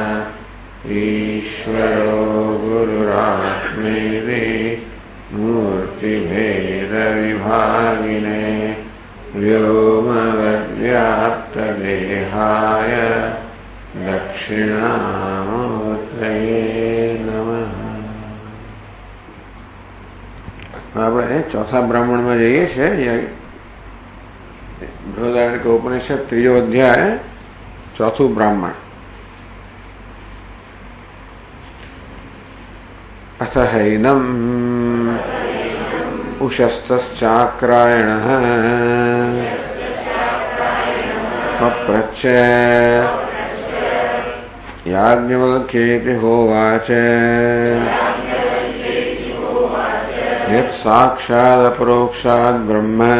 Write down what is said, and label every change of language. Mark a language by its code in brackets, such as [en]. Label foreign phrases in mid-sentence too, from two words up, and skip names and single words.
[sa] ईश्वरो गुरुरात्मेति मूर्तिभेदविभागिने व्योमवद्व्याप्तदेहाय दक्षिणामूर्तये नमः। [gu] આપણે ચોથા બ્રાહ્મણમાં જઈએ છીએ। બૃહદારણ્યક ઉપનિષદ ત્રીજો અધ્યાય ચોથું બ્રાહ્મણ। [sa] अथ हैनम् उशस्तश्चाक्रायणः पप्रच्छ याज्ञवल्क्येति होवाच यत् साक्षादपरोक्षात् ब्रह्म